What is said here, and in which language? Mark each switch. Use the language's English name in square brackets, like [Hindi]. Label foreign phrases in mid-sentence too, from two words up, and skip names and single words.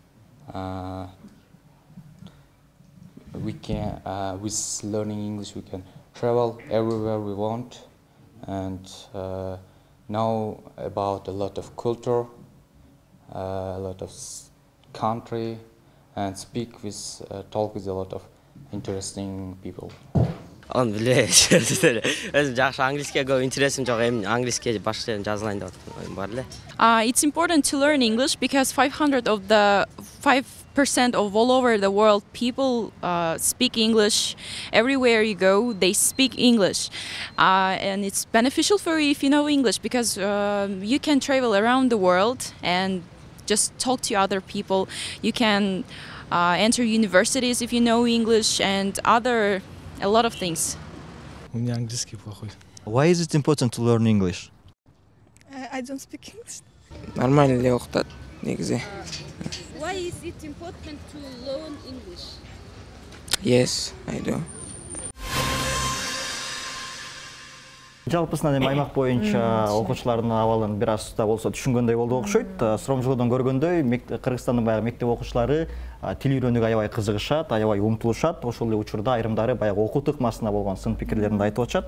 [English] We can with learning English we can travel everywhere we want and know about a lot of culture, a lot of country, and talk with a lot of interesting people. [Kyrgyz] Onu bilбейм. Өзүм жакшы англискийге көп интересим жок. Эми англискийге башка жерден жазылайын деп аткан бар эле. [English] It's important to learn English because 5% of all over the world people speak English. Everywhere you go, they speak English. And it's beneficial for you if you know English because you can travel around the world and just talk to other people. You can enter universities if you know English and a lot of things. [Russian] У меня английский плохой. [English] Why is it important to learn English? I don't speak English. [Kyrgyz] Нормально эле окутат негизи. [English] Why is it important to learn English? Yes, I do. [Kyrgyz] Жалпысынан эми аймак боюнча окуучулардын абалын бир аз да болсо түшүнгөндөй болду окшойт. Сурамжылоодон көргөндөй Кыргызстандын баягы мектеп окуучулары тил үйрөнүүгө аябай кызыгышат, аябай умтулушат. Ошол эле учурда айрымдары баягы окуу тыкмасына болгон сын пикирлерин айтып атышат.